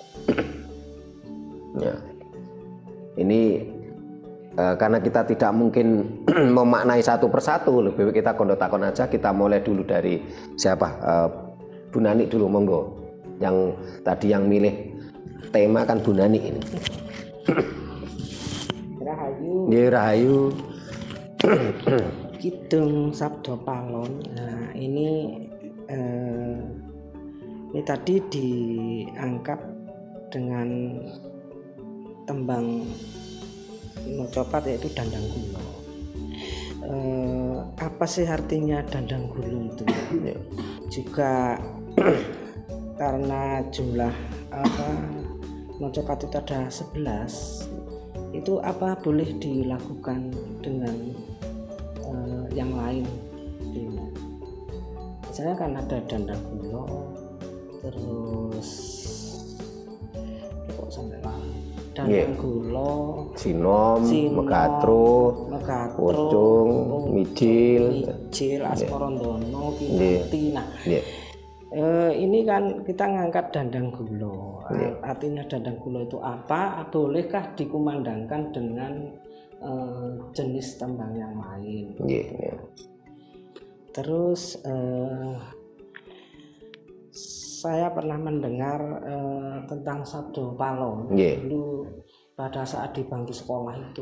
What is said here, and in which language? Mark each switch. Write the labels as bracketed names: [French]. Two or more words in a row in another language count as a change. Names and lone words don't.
[Indonesian] Ya. Ini karena kita tidak mungkin memaknai satu persatu, lebih baik kita kondotakon aja. Kita mulai dulu dari siapa? Bu Nani dulu, monggo. Yang tadi yang milih tema kan Bu Nani ini. Rahayu. Nggih, Rahayu. Kidung Sabdo Palon. Nah, ini tadi diangkat dengan tembang mocopat, yaitu Dandang Gulo. Apa sih artinya Dandang Gulo itu? Juga karena jumlah mocopat itu ada 11, itu apa boleh dilakukan dengan yang lain? Misalnya kan ada Dandang Gulo, terus kok sampai lali Dandang Gulo, Sinom, Megatro, Pocong, Mijil, Asmorondono, Kinanti. Nah, ini kan kita ngangkat Dandang Gulo. Artinya Dandang Gulo itu apa? Bolehkah dikumandangkan dengan jenis tembang yang lain? Terus saya pernah mendengar tentang Sabdo Palon dulu pada saat di bangku sekolah itu.